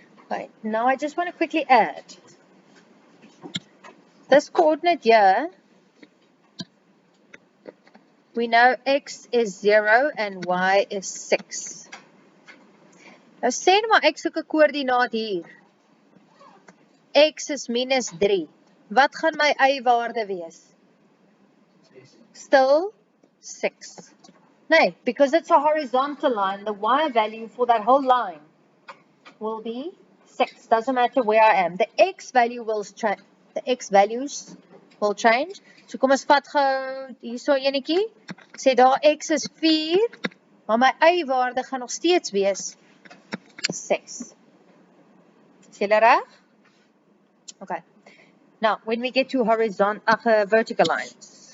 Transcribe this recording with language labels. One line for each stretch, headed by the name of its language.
English: Right, now I just want to quickly add. This coordinate here, we know x is 0 and y is 6.
Afrikaans: Nou sê nou maar ek soek 'n koördinaat hier. X is minus 3. Wat gaan my y-waarde wees?
English: Still 6. Nee, because it's a horizontal line, the y value for that whole line will be 6. Doesn't matter where I am. The x value will change. The x values will change.
Afrikaans: So kom ons vat gou hierso enetjie. Sê daar x is 4, maar my y-waarde gaan nog steeds wees 6. Is julle reg? Okay.
English: Now, when we get to vertical lines.